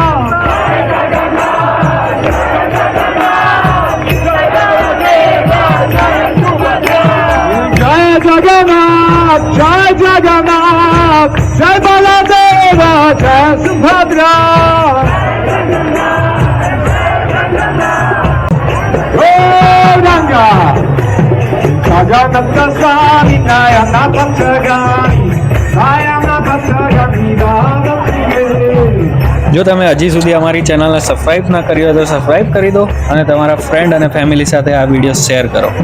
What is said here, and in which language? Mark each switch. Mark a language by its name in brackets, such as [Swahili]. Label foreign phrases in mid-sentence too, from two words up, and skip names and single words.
[Sanskrit] जय जगन्नाथ, जय जगन्नाथ, जय बलदेव, जय सुभद्रा. गौराङ्ग, जगन्नाथ स्वामी, नयन पथगामी, नयन पथगामी, [Gujarati] જો તમે હજી સુધી અમારી ચેનલને સબસ્ક્રાઇબ ના કરી હોય તો સબસ્ક્રાઇબ કરી દો અને તમારા ફ્રેન્ડ અને ફેમિલી સાથે આ વિડીયો શેર કરો.